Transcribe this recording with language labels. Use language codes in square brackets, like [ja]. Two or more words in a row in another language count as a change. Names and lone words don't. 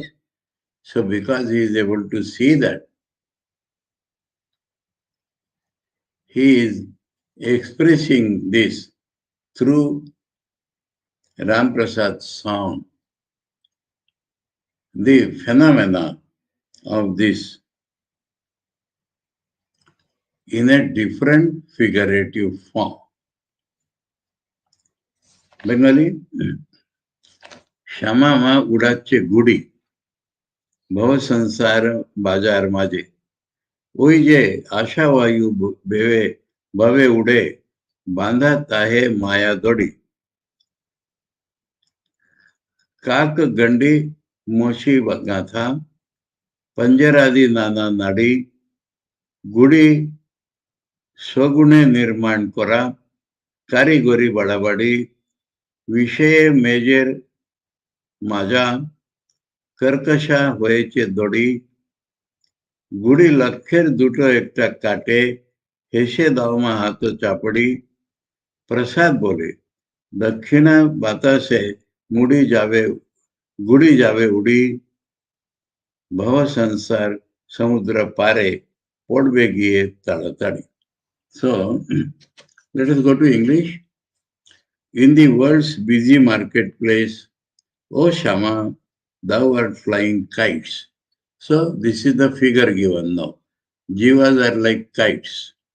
[en] So because he is able to see that, he is expressing this through Ram Prasad's song, the phenomena of this in a different figurative form. [bn] Bengali, শ্যামা মা উড়াচ্ছে ঘুড়ি, ভব সংসার বাজার মাঝে. ওই যে আশাবায়ু ভাবে উড়ে বাঁধা তাহে মায়া দড়ি কাক গণ্ডি মোশী গাথা, পঞ্জরাদি নানা নাড়ি, ঘুড়ি স্বগুণে নির্মাণ করা, কারিগরি বাড়াবাড়ি, বিষয় মেজের মাঝা, কর্কশা হয়েছে দড়ি, ঘুড়ি লক্ষের দুটো একটা কাটে, হেসে দাও মা হাত চাপড়ি, প্রসাদ বলে, দক্ষিণা বাতাসে মুড়ি যাবে, ঘুড়ি যাবে উড়ি, ভব সংসার সমুদ্র পারে, পড়বে গিয়ে তাড়াতাড়ি. [en] So, let us go to English. In the world's busy marketplace, O Shama, thou art flying kites. So, this is the figure given now. Jivas are like kites.